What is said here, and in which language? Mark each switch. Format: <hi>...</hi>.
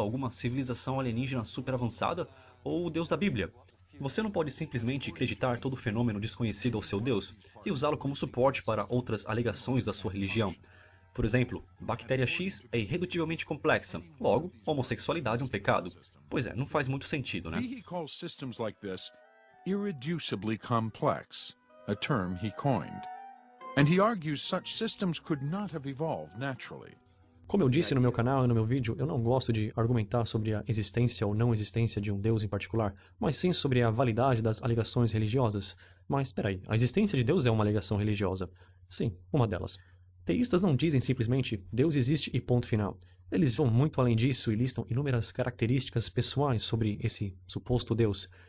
<pt>Alguma civilização alienígena super avançada? Ou o deus da Bíblia? Você não pode simplesmente acreditar todo fenômeno desconhecido ao seu Deus e usá-lo como suporte para outras alegações da sua religião. Por exemplo, bactéria X é irredutivelmente complexa, logo, homossexualidade é um pecado. Pois é, não faz muito sentido, né?</pt> <en>He calls systems like this irreducibly complex, a term he coined. And he argues such systems could not have evolved naturally.</en> <pt>Como eu disse no meu canal e no meu vídeo, eu não gosto de argumentar sobre a existência ou não existência de um Deus em particular, mas sim sobre a validade das alegações religiosas. Mas espera aí, a existência de Deus é uma alegação religiosa? Sim, uma delas. Teístas não dizem simplesmente Deus existe e ponto final. Eles vão muito além disso e listam inúmeras características pessoais sobre esse suposto Deus.</pt>